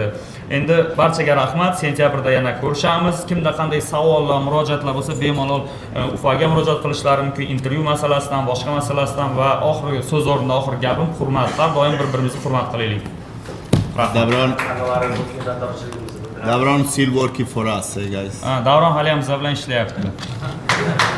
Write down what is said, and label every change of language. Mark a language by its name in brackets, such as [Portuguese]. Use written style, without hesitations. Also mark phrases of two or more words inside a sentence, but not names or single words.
[Uzbek] Endi barchaga rahmat. Sentyabrda yana ko'rishamiz. Kimda qanday savollar, murojaatlar bo'lsa, bemalol Ufaga murojaat qilishlari mumkin. Intervyu masalasidan, boshqa masalasidan va oxirgi so'z o'rnida oxirgi gapim hurmatlar. Doim bir-birimizni hurmat qilaylik. [English] Davron still working for us, guys. [Uzbek] Davron hali ham bizlar bilan ishlayapti.